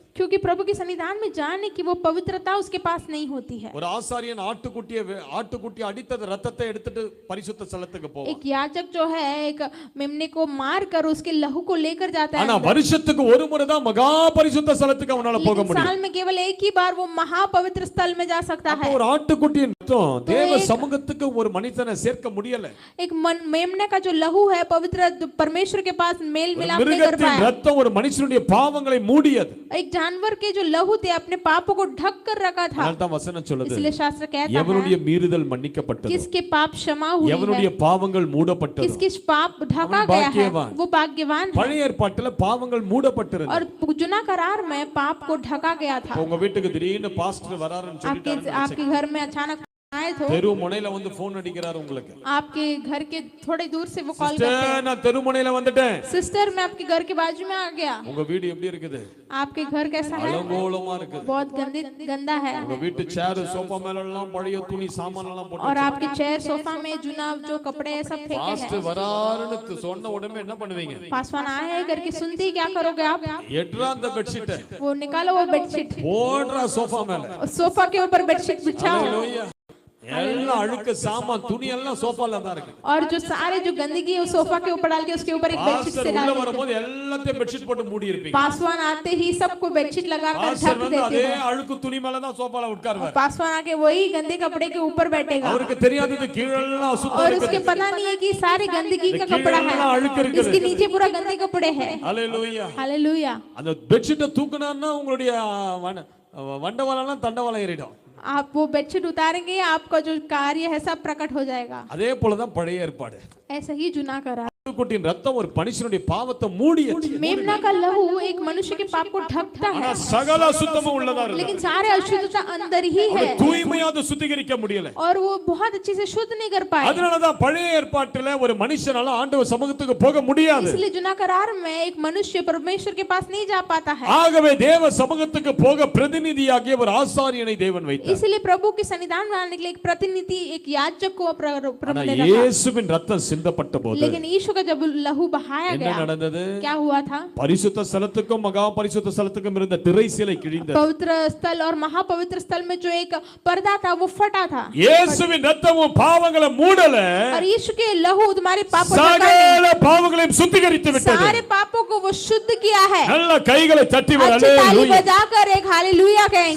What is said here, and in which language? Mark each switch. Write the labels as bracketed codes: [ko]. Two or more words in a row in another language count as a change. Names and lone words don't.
[hi] क्योंकि प्रभु के सन्निधान में जाने की वो पवित्रता उसके पास नहीं होती है। [ta] ஒரு ஆசாரியன் ஆட்டுக்குட்டி அடித்தது ரத்தத்தை எடுத்துட்டு பரிசுத்த ஸ்தலத்துக்கு போவான். [hi] एक याजक जो है एक मेमने को मार कर उसके लहू को लेकर जाता है, [ta] ஆனா வருஷத்துக்கு ஒரு முறை தான் மகா பரிசுத்த ஸ்தலத்துக்கு அவனால போக [hi] लेकिन [ta] முடியும். [hi] साल में केवल एक ही बार वो महापवित्र स्थल में जा सकता है। [ta] ஒரு ஆட்டுக்குட்டியின் ரத்தம் தேவ சமூகத்துக்கு ஒரு மனிதனை சேர்க்க முடியல. [hi] एक मेमने का जो लहू है पवित्र परमेश्वर के पास मेल मिलाप नहीं कर [ta] மிருகத்தின் [hi] पाया। [ta] ரத்தம் ஒரு மனுஷனுடைய பாவங்களை மூடியது. [hi] एक जानवर के जो लहू थे अपने पापों को ढक कर रखा था। [ta] அதனால்தான் வசனம் சொல்லுது, [hi] इसलिए शास्त्र कहता [ta] எவனுடைய [hi] है [ta] மீறுதல் மன்னிக்கப்பட்டது, [hi] किसके पाप क्षमा हुई [ta] எவனுடைய [hi] है, [ta] பாவங்கள் மூடப்பட்டது. [hi] किसके पाप ढका [ta] அவன் [hi] गया है, भाग्यवान। वो भाग्यवान है। [ta] பழைய ஏற்பாட்டுல பாவங்கள் மூடப்பட்டிருந்தது. [hi] और जुना करार में पाप को ढका गया था। [ta] உங்க வீட்டுக்கு திடீர்னு பாஸ்டர் வராருன்னு சொல்லிட்டாருன்னு [hi] आपके घर में अचानक आए तो [ta] தெரு முனையில வந்து போன் அடிக்கிறாரு உங்களுக்கு, [hi] आपके घर के थोड़े दूर से वो कॉल करते [ta] சிஸ்டர் [hi] हैं, [ta] நான் தெரு முனையில வந்துட்டேன். [hi] सिस्टर मैं आपके घर के बाजू में आ गया। [ta] உங்க வீடு எப்படி இருக்குது? [hi] आपके घर कैसा है? [ta] அலங்கோலமா இருக்குது. [hi] बहुत गंदा है। [ta] உங்க வீட்டு [en] chair sofa [ta] மேல எல்லாம் பழைய துணி சாமான் எல்லாம் போட்டு [hi] और आपके [en] chair sofa [hi] में जुना जो कपड़े है सब फेंके [ta] பாஸ்டர் [hi] हैं। [ta] வராருன்னு சொன்ன உடனே என்ன பண்ணுவீங்க? [hi] पासवान आए हैं करके सुनते ही क्या करोगे आप? [ta] எட்ரா அந்த பெட்ஷீட் [hi] वो निकालो वो बेडशीट, [ta] போடுறா சோஃபா மேல. [hi] सोफा के ऊपर बेडशीट बिछाओ। [ta] ஹalleluya. எல்லாம் அழுக்கு சாமான் துணி எல்லாம் சோஃபால தான் இருக்கு. [hi] और जो सारे जो गंदगी है वो सोफा के ऊपर डाल के उसके ऊपर एक बेडशीट [ta] பாஸ்டர் [hi] से [ta] உள்ள [hi] डाल देते [ta] வரும்போது எல்லாத்தையும் பெட்ஷீட் போட்டு மூடி இருப்பீங்க. [hi] हैं। पासवान आते ही सबको बेडशीट लगाकर [ta] பாஸ்டர் [hi] ढक [ta] வந்து [hi] देते [ta] அதே [hi] हैं। [ta] அழுக்கு துணி மேல தான் சோஃபால உட்காருவார். [hi] पासवान आके वही गंदे कपड़े के ऊपर बैठेगा [ta] அவருக்கு தெரியாதது கீழெல்லாம் அசுத்தம் [hi] और [ta] இருக்குது. [hi] उसके पता नहीं है कि सारे गंदगी का कपड़ा [ta] கீழெல்லாம் அழுக்கு [hi] है, [ta] இருக்குது. [hi] इसके नीचे पूरा गंदे कपड़े हैं। [ta] ஹalleluya. [hi] हालेलुया। [ta] அந்த பெட்ஷீட்டை தூக்குனான்னா உங்களுடைய வண்டவாளம்லாம் தண்டவாளம் ஏறிடும். [hi] आप वो बेडशीट उतारेंगे आपका जो कार्य है सब प्रकट हो जाएगा। [ta] அதே போலதான் பழைய ஏற்பாடு. [hi] ऐसा ही जुना करा। [ta] ஆட்டுக்குட்டியின் ரத்தம் ஒரு மனுஷனுடைய பாவத்தை மூடியது. [hi] मेमना का लहू एक मनुष्य के पाप को ढकता [ta] ஆனா [hi] है, [ta] சகல அசுத்தமும் உள்ளதா இருக்கு. [hi] लेकिन सारे अशुद्धता अंदर ही है [ta] தூய்மையாக சுத்திகரிக்க முடியல. [hi] और वो बहुत अच्छे से शुद्ध नहीं कर पाए। [ta] அதனாலதான் பழைய ஏற்பாட்டில ஒரு மனுஷனால ஆண்டவர் சமூகத்துக்கு போக முடியாது. [hi] इसलिए जुना करार में एक मनुष्य परमेश्वर के पास नहीं जा पाता है। [ta] ஆகவே தேவ சமூகத்துக்கு போக பிரதிநிதியாகிய ஒரு ஆசாரியனை தேவன் வைத்தார். [hi] इसलिए प्रभु के सन्निधान में आने के लिए एक प्रतिनिधि एक याजक को प्रभु [ta] ஆனா [hi] ने रखा। [ta] இயேசுவின் ரத்தம் சிந்தப்பட்ட போது [hi] लेकिन यीशु का जब लहू बहाया [ta] என்ன [hi] गया [ta] நடந்தது? [hi] क्या हुआ था? [ta] பரிசுத்த ஸ்தலத்துக்கும் மகா பரிசுத்த ஸ்தலத்துக்கும் இருந்த திரை சீலை கிழிந்தது. [hi] पवित्र स्थल और महापवित्र स्थल में जो एक पर्दा था वो फटा था। [ta] இயேசுவின் ரத்தமும் பாவங்களை மூடல, [hi] और यीशु के लहू तुम्हारे पापों को ढका [ta] சகல பாவங்களையும் சுத்திகரித்து [hi] नहीं, [ta] விட்டது. [hi] सारे पापों को वो शुद्ध किया है। [ta] நல்ல கைகளை தட்டி வர [hi] अच्छी ताली [ta] அல்லேலூயா. [hi] बजाकर एक हालेलुया कहेंगे।